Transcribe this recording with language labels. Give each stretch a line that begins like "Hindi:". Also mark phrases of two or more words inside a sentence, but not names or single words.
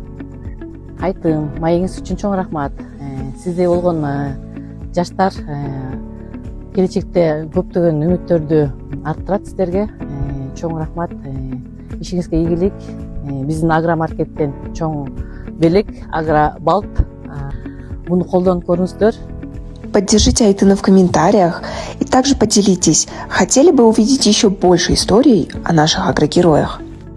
Kyrgyz: Айтым, маегиңиз үчүн чоң рахмат. Сизде болгон жаштар келечекте көптөгөн үмүттөрдү арттырат сиздерге. Чоң рахмат. Ишиңизге ийгилик. Биздин агромаркеттен чоң белек, агробалт. Буну колдонуп көрүңүздөр.
Russian: Поддержите Айтына в комментариях и также поделитесь, хотели бы увидеть еще больше историй о наших агрогероях.